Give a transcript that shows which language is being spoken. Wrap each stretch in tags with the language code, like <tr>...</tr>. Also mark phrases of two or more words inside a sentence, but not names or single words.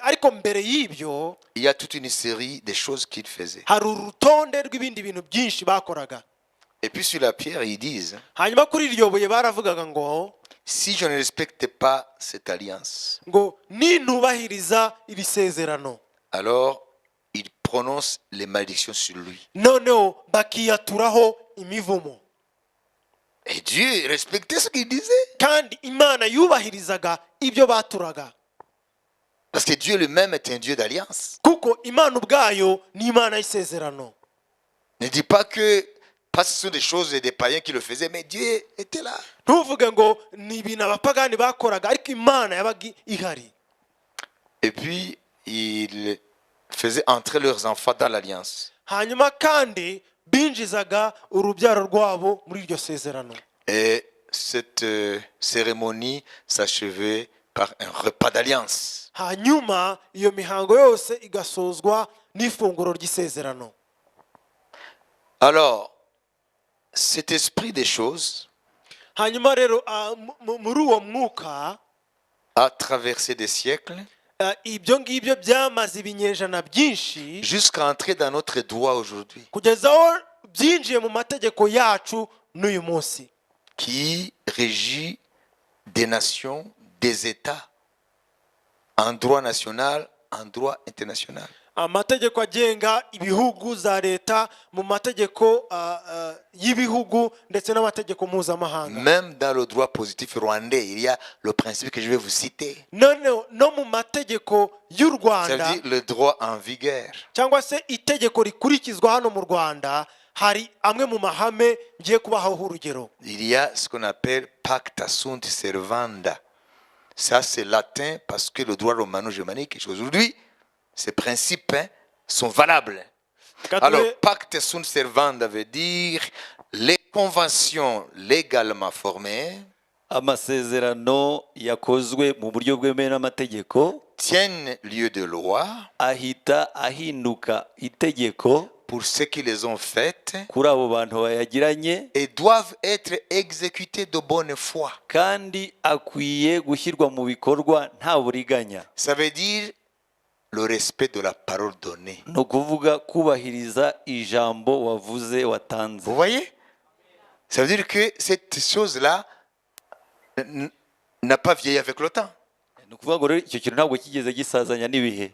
<rw>ariko mbere y'ibyo</rw> <fr>il y a toute une série de choses qu'il faisait.</fr> <rw>hari urutonde rw'ibindi bintu byinshi bakoraga.</rw> <fr>Et puis sur la pierre, ils disent,</fr> <rw>hanyuma kuri iryo buye baravugaga ngo</rw> <fr>si je ne respecte pas cette alliance,</fr> <rw>ngo nintubahiriza iri sezerano,</rw> <fr>alors il prononce les malédictions sur lui.</fr> <rw>noneho bakiyaturaho imivumo.</rw> <fr>Et Dieu respectait ce qu'il disait.</fr> <rw>kandi imana yubahirizaga ibyo baturaga.</rw> <fr>Parce que Dieu lui-même est un Dieu d'alliance.</fr> <rw>kuko imana ubwayo ni imana y'isezerano.</rw> <fr>Ne dis pas que, parce que ce sont des choses des païens qui le faisaient, mais Dieu était là.</fr> <rw>ntuvuge ngo ni ibintu abapagani bakoraga ariko imana yabaga ihari.</rw> <fr>Et puis, il faisait entrer leurs enfants dans l'alliance.</fr> <rw>hanyuma kandi binjizaga urubyaro rwabo muri iryo sezerano.</rw> <fr>Et cette cérémonie s'achevait par un repas d'alliance.</fr> <rw>hanyuma iyo mihango yose igasozwa n'ifunguro ry'isezerano.</rw> <fr>Alors, cet esprit des choses</fr> <rw>hanyuma rero muri uwo mwuka</rw> <fr>a traversé des siècles</fr> <rw>ibyo ngibyo byamaze ibinyejana byinshi</rw> <fr>jusqu'à entrer dans notre droit aujourd'hui,</fr> <rw>kugeza aho byinjiye mu mategeko yacu n'uyu munsi,</rw> <fr>qui régit des nations, des États, en droit national, en droit international.</fr> <rw>amategeko agenga ibihugu za leta mu mategeko y'ibihugu ndetse n'amategeko mpuzamahanga.</rw> <fr>Même dans le droit positif rwandais, il y a le principe que je vais vous citer.</fr> <rw>no mu mategeko y'u</rw> <fr>Ça veut</fr> <rw>Rwanda</rw> <fr>dire le droit en vigueur.</fr> <rw>cyangwa se itegeko rikurikizwa hano mu Rwanda, hari amwe mu mahame ngiye kubahaho urugero.</rw> <fr>Il y a ce qu'on appelle</fr> <la>pacta sunt servanda.</la> <fr>Ça, c'est latin parce que le droit romano-germanique, aujourd'hui, ces principes sont valables. Alors,</fr> <la>pacta sunt servanda</la> <fr>veut dire les conventions légalement formées</fr> <rw>amasezerano yakozwe mu buryo bwemewe n'amategeko</rw> <fr>tiennent lieu de loi</fr> <rw>ahita ahinduka itegeko</rw> <fr>pour ceux qui les ont faites</fr> <rw>kuri abo bantu bayagiranye,</rw> <fr>et doivent être exécutés de bonne foi.</fr> <rw>kandi akwiye gushyirwa mu bikorwa nta buriganya.</rw> <fr>Ça veut dire le respect de la parole donnée.</fr> <rw>ni ukuvuga kubahiriza ijambo wavuze watanze.</rw> <fr>Vous voyez? Ça veut dire que cette chose-là n'a pas vieilli avec le temps.</fr> <rw>ni ukuvuga ngo rero icyo kintu ntabwo kigeze gisazanya n'ibihe.</rw>